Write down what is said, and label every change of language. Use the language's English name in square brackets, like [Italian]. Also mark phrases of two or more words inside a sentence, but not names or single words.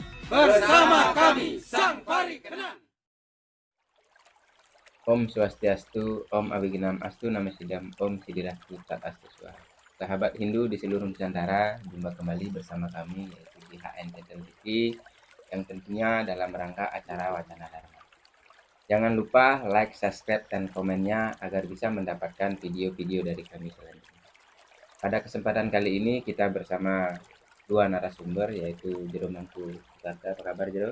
[Indonesian] bersama kami Sang Parikenan. [Sanskrit] Om Swastiastu, Om Abhignam Astu, Namo Sidam, Om Siddhirastu Tat Astu Swaha. [Indonesian] Sahabat Hindu di seluruh Nusantara, jumpa kembali bersama kami yaitu di HNTTL TV yang tentunya dalam rangka acara Wacana Dharma. Jangan lupa like, subscribe, dan komennya agar bisa mendapatkan video-video dari kami selanjutnya. Pada kesempatan kali ini kita bersama dua narasumber yaitu Jero Mangku Jakarta. Apa kabar Jero?